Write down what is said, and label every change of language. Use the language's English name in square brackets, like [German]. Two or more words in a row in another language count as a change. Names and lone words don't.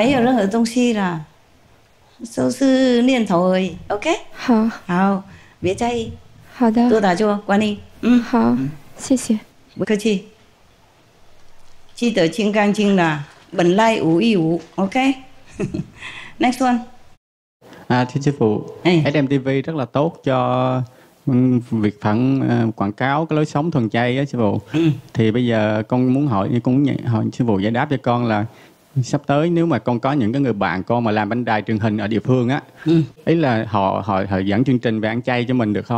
[Chinese] 没有任何东西啦，都是念头而已 ，OK？好，别在意。好的，多打坐，观音。好，谢谢。不客气。记得清干净啦，本来无一无 ，OK？ [English] Next one. [Vietnamese] Thưa sư phụ, SMTV rất là tốt cho việc quảng cáo cái lối sống thuần chay á sư phụ. Thì bây giờ con muốn hỏi sư phụ giải đáp cho con là sắp tới nếu mà con có những cái người bạn con mà làm bánh đài truyền hình ở địa phương á, ý là họ dẫn chương trình về ăn chay cho mình được không?